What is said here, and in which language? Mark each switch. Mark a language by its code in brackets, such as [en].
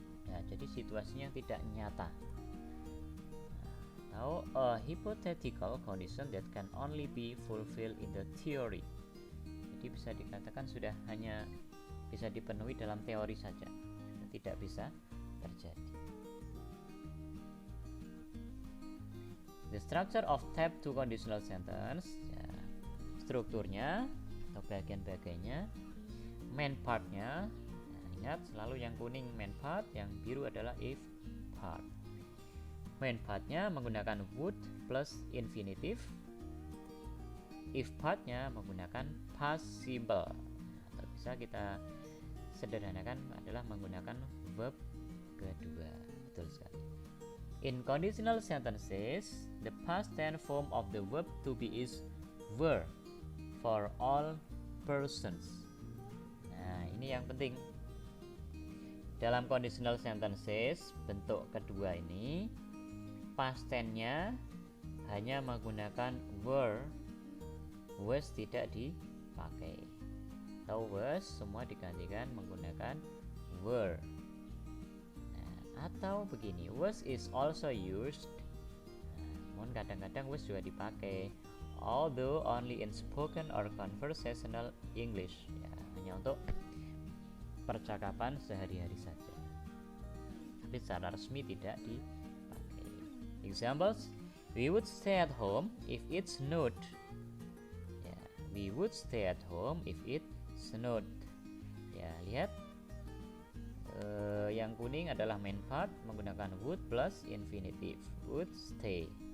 [id] Ya, jadi situasinya yang tidak nyata. [en] Now, a hypothetical condition that can only be fulfilled in the theory. [id] Jadi bisa dikatakan sudah hanya bisa dipenuhi dalam teori saja, tidak bisa terjadi. [en] The structure of type 2 conditional sentence, ya, [id] strukturnya atau bagian-bagiannya, main part-nya. Ingat selalu yang kuning main part, yang biru adalah if part. Main part-nya menggunakan would plus infinitive. If part-nya menggunakan past simple. Atau bisa kita sederhanakan adalah menggunakan verb kedua. Betul sekali. [en] In conditional sentences, the past tense form of the verb to be is were for all persons. [id] Nah, ini yang penting. Dalam conditional sentences bentuk kedua ini past tense-nya hanya menggunakan were, was tidak dipakai. Atau was semua digantikan menggunakan were. Nah, atau begini, [en] was is also used. [id] Namun kadang-kadang was juga dipakai, [en] although only in spoken or conversational English. [id] Ya, hanya untuk percakapan sehari-hari saja, tapi secara resmi tidak dipakai. [en] Examples, we would stay at home if it snowed. Ya, we would stay at home if it snowed. [id] Ya, lihat yang kuning adalah main part menggunakan would plus infinitive, would stay.